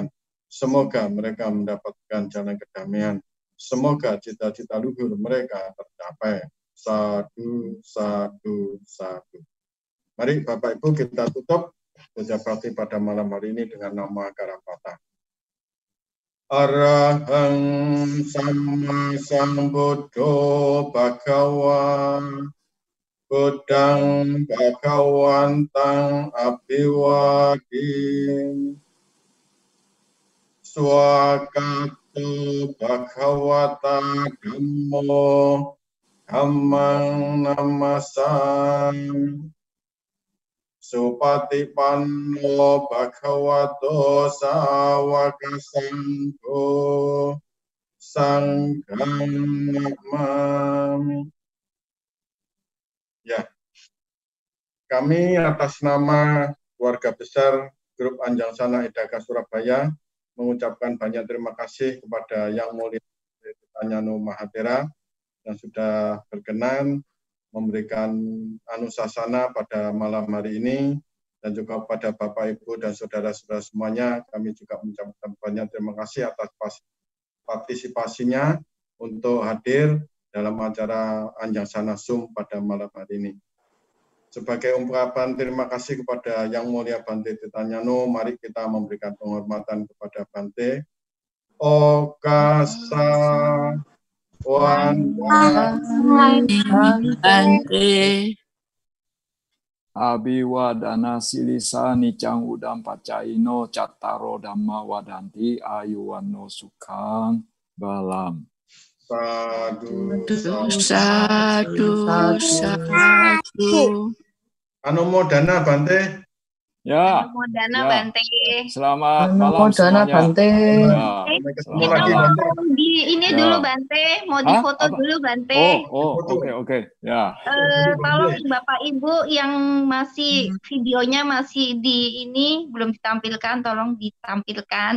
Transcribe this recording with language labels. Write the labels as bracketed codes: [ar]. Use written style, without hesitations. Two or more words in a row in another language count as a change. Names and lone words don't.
[id] Semoga mereka mendapatkan jalan kedamaian. Semoga cita-cita luhur mereka tercapai. Sadu, sadu, sadu. Mari Bapak Ibu kita tutup puja bakti pada malam hari ini dengan nama Karapata. [pi] Arahang Sama Sambuddho Bhagawa Buddhang Bhagawantang Abhiwadim Swakato Bhagawata Dhammo Dhammang Namasam Supatipanno Bhagavato Sawaka Sangho Sangham Namami. [id] Ya, kami atas nama keluarga besar Grup Anjang Sana Edaka Surabaya mengucapkan banyak terima kasih kepada Yang Mulia Tanyano Mahathira yang sudah berkenan memberikan anusasana pada malam hari ini, dan juga kepada Bapak, Ibu, dan saudara-saudara semuanya, kami juga mengucapkan banyak terima kasih atas partisipasinya untuk hadir dalam acara Anjang Sana Zoom pada malam hari ini. Sebagai ungkapan terima kasih kepada Yang Mulia Bante Tirtanyano, mari kita memberikan penghormatan kepada Bante. Okasa Bante. [pi] Abiwadana silisa nicang udam pacaino cattaro dhamma wadanti ayuwano sukhang balam. [id] Sadu, Sadu. Anumodana Bante. Ya. Anumodana ya. Bante. Selamat malam semuanya. Bante. Ya. Ketemu lagi Bante. Di ini dulu Bante, mau difoto dulu Bante. Oke. Ya. Tolong Bapak Ibu yang masih videonya masih di ini belum ditampilkan, tolong ditampilkan.